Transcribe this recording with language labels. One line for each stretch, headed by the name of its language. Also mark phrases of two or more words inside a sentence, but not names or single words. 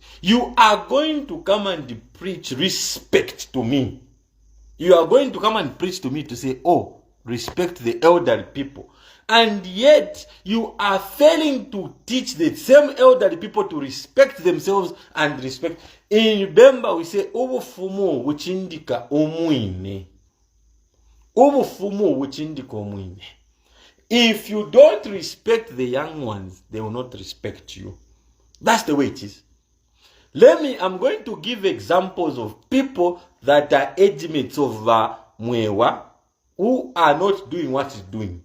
English: You are going to come and preach respect to me. You are going to come and preach to me to say, oh, respect the elderly people. And yet, you are failing to teach the same elderly people to respect themselves and respect. In Bemba, we say,
Bemba: obufumu wuchindika omwine. Obufumu wuchindika omwine.
English: If you don't respect the young ones, they will not respect you. That's the way it is. I'm going to give examples of people that are age mates of mwewa who are not doing what he's doing.